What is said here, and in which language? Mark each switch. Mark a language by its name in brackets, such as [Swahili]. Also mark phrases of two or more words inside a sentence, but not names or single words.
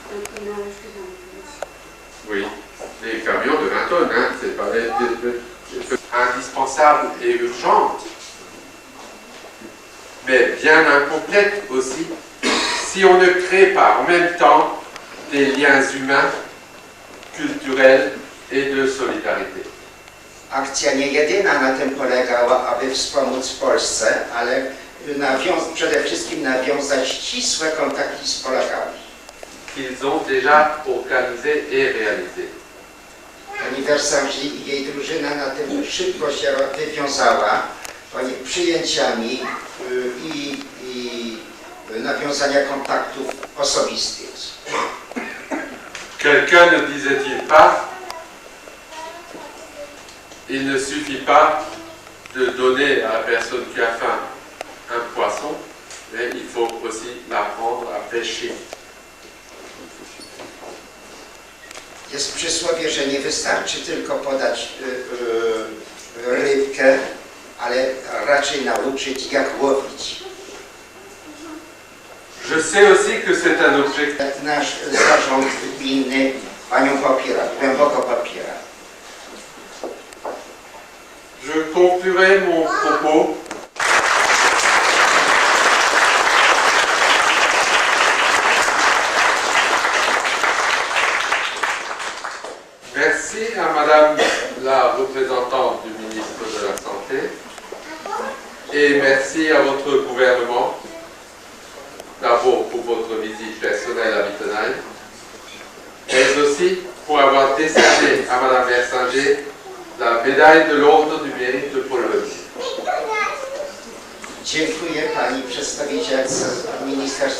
[French] Oui, les camions de 20 tonnes, hein, c'est pas indispensable et urgente, mais bien incomplète aussi, si on ne crée pas en même temps des liens humains, culturels et de solidarité. [Polish] Akcja nie jedyna na tym polegała, aby wspomóc Polsce, ale przede wszystkim nawiązać ścisłe kontakty z Polakami. [French] Qu'ils ont déjà organisé et réalisé. [Polish] Pani Wersanger i jej drużyna na tym szybko się wywiązała, przyjęciami i nawiązania kontaktów osobistych. [French] Quelqu'un ne disait-il pas, il ne suffit pas de donner à la personne qui a faim un poisson, mais il faut aussi l'apprendre à pêcher. [Polish] Jest przysłowie, że nie wystarczy tylko podać rybkę, ale raczej nauczyć, jak łowić. [French] Je sais aussi que c'est un objectif. [Polish] Nasz zarząd gminny panią popiera, głęboko popiera. [French] Je conclurai mon propos merci à Madame la représentante du ministre de la Santé et merci à votre gouvernement d'abord pour votre visite personnelle à Wittenheim, mais aussi pour avoir décerné à Madame Wersanger la médaille de l'Ordre du Mérite de Pologne. [Polish] Dziękuję pani przedstawicielce ministerstwa.